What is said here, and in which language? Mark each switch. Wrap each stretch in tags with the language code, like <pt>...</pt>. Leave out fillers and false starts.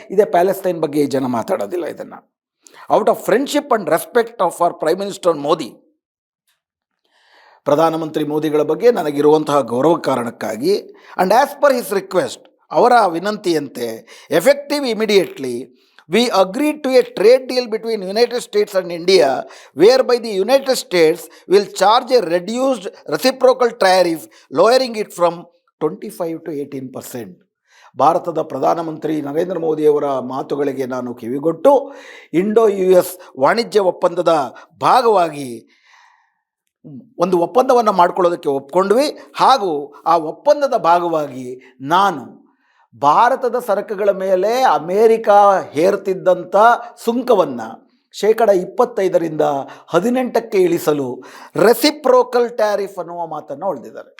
<kn>ಇದೇ ಪ್ಯಾಲೆಸ್ತೈನ್ ಬಗ್ಗೆ ಈ ಜನ ಮಾತಾಡೋದಿಲ್ಲ. ಇದನ್ನು</kn> <en>out of friendship and respect of our prime minister Modi,</en> <kn>ಪ್ರಧಾನಮಂತ್ರಿ ಮೋದಿಗಳ ಬಗ್ಗೆ ನನಗಿರುವಂತಹ ಗೌರವ ಕಾರಣಕ್ಕಾಗಿ</kn> <en>and as per his request,</en> <kn>ಅವರ ವಿನಂತಿಯಂತೆ</kn> <en>Effective immediately we agreed to a trade deal between United States and India, whereby the United States will charge a reduced reciprocal tariff, lowering it from 25 to 18%.</en> <kn>ಭಾರತದ ಪ್ರಧಾನಮಂತ್ರಿ ನರೇಂದ್ರ ಮೋದಿಯವರ ಮಾತುಗಳಿಗೆ ನಾನು ಕಿವಿಗೊಟ್ಟು Indo US ವಾಣಿಜ್ಯ ಒಪ್ಪಂದದ ಭಾಗವಾಗಿ ಒಂದು ಒಪ್ಪಂದವನ್ನು ಮಾಡಿಕೊಳ್ಳೋದಕ್ಕೆ ಒಪ್ಕೊಂಡ್ವಿ. ಹಾಗೂ ಆ ಒಪ್ಪಂದದ ಭಾಗವಾಗಿ ನಾನು ಭಾರತದ ಸರಕುಗಳ ಮೇಲೆ ಅಮೇರಿಕಾ ಹೇರ್ತಿದ್ದಂಥ ಸುಂಕವನ್ನು 25% 18% ಇಳಿಸಲು ರೆಸಿಪ್ರೋಕಲ್ ಟ್ಯಾರಿಫ್ ಅನ್ನುವ ಮಾತನ್ನು ಹೊಡೆದಿದ್ದಾರೆ.</kn>